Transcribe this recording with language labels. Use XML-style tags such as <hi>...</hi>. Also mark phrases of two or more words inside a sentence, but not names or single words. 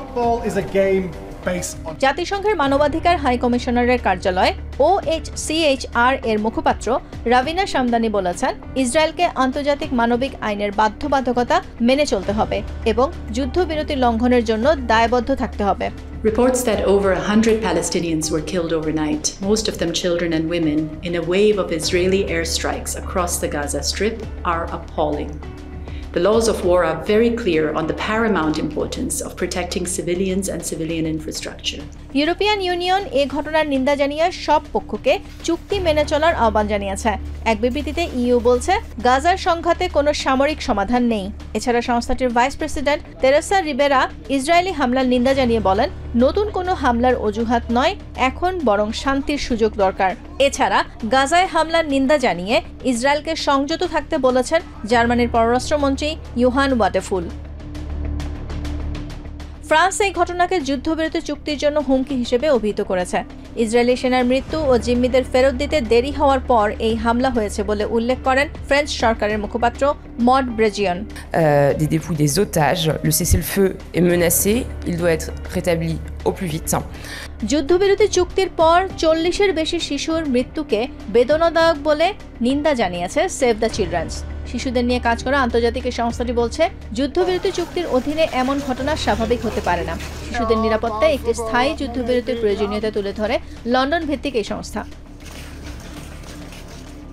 <bn>জাতিসংঘের মানবাধিকার হাই কমিশনারের কার্যালয় OHCHR এর মুখপাত্র রাভিনা শামদানি বলেছেন, ইসরায়েলকে আন্তর্জাতিক মানবিক আইনের বাধ্যবাধকতা মেনে চলতে হবে এবং যুদ্ধবিরতি লঙ্ঘনের জন্য দায়বদ্ধ থাকতে হবে।</bn> <en>Reports that over 100 Palestinians were killed overnight, most of them children and women, in a wave of Israeli airstrikes across the Gaza Strip are appalling. The laws of war are very clear on the paramount importance of protecting civilians and civilian infrastructure.</en> <bn>ইউরোপিয়ান ইউনিয়ন এই ঘটনার নিন্দা জানিয়ে সব পক্ষকে চুক্তি মেনে চলার আহ্বান জানিয়েছে। এক বিবৃতিতে ইইউ বলছে, গাজার সংঘাতে কোনো সামরিক সমাধান নেই। এছাড়া সংস্থাটির ভাইস প্রেসিডেন্ট তেরেসা রিবেরা ইসরায়েলি হামলার নিন্দা জানিয়ে বলেন, নতুন কোনো হামলার অজুহাত নয়, এখন বরং শান্তির সুযোগ দরকার। এছাড়া গাজায় হামলার নিন্দা জানিয়ে ইসরায়েলকে সংযত থাকতে বলেছেন জার্মানির পররাষ্ট্রমন্ত্রী ইউহান ওয়াটেফুল। ফ্রান্স এই ঘটনাকে যুদ্ধবিরতি চুক্তির জন্য হুমকি হিসেবে অভিহিত করেছে। ইসরায়েলি সেনার মৃত্যু ও জিম্মিদের ফেরত দিতে দেরি হওয়ার পর এই হামলা হয়েছে বলে উল্লেখ করেন ফ্রেঞ্চ সরকারের মুখপাত্র মড ব্রেজিয়ন।</bn> <fr>Des dépouilles des otages, le cessez-le-feu est menacé, il doit être rétabli au plus vite.</fr> <bn>যুদ্ধবিরতি চুক্তির পর ৪০-এর বেশি শিশুর মৃত্যুকে বেদনাদায়ক বলে নিন্দা জানিয়েছে সেভ দ্য চিলড্রেন্স। শিশুদের নিয়ে কাজ করা আন্তর্জাতিক এই সংস্থাটি বলছে, যুদ্ধবিরতি চুক্তির অধীনে এমন ঘটনা স্বাভাবিক হতে পারে না। শিশুদের নিরাপত্তায় একটি স্থায়ী যুদ্ধবিরতির প্রয়োজনীয়তা তুলে ধরে লন্ডন ভিত্তিক এই সংস্থা।</bn>